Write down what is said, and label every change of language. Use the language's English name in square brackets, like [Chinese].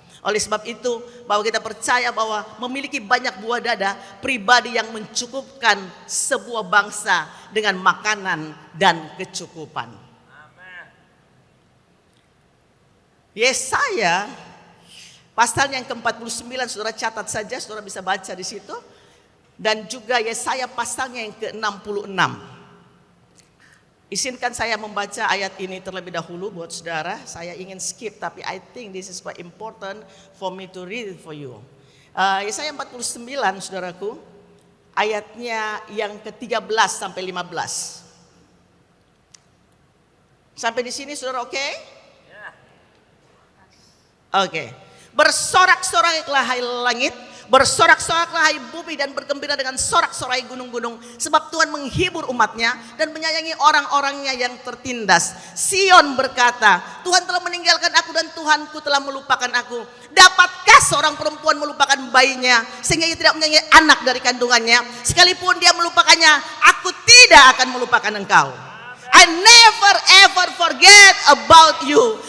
[Indonesian] Oleh sebab itu bahwa kita percaya bahwa memiliki banyak buah dada, pribadi yang mencukupkan sebuah bangsa dengan makanan dan kecukupan. Yesaya pasal yang ke-49, saudara catat saja, saudara bisa baca di situ. Dan juga Yesaya pasalnya yang ke-66. Izinkan saya membaca ayat ini terlebih dahulu buat saudara. Saya ingin skip tapi [English] I think this is quite important for me to read it for you. [Indonesian] Yesaya 49 saudaraku, ayatnya yang ke-13 sampai 15. Sampai di sini saudara oke? Oke. Bersorak-soraklah hai langit, bersorak-soraklah hai bumi, dan bergembira dengan sorak-sorai gunung-gunung, sebab Tuhan menghibur umatnya dan menyayangi orang-orangnya yang tertindas. Sion berkata, Tuhan telah meninggalkan aku dan Tuhanku telah melupakan aku. Dapatkah seorang perempuan melupakan bayinya sehingga ia tidak menyayangi anak dari kandungannya? Sekalipun dia melupakannya, aku tidak akan melupakan engkau. [English] I never ever forget about you.